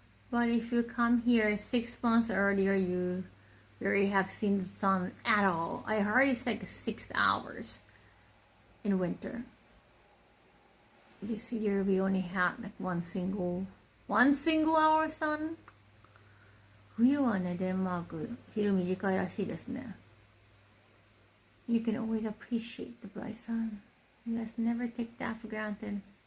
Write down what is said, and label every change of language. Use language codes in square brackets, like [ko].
[en] But if you come here 6 months earlier, you already have seen the sun at all. I heard it's like 6 hours in winter. This year we only had like one single hour sun. [ja] 冬はね、デンマーク昼短いらしいですね。 [en] You can always appreciate the bright sun. Let's never take that for granted.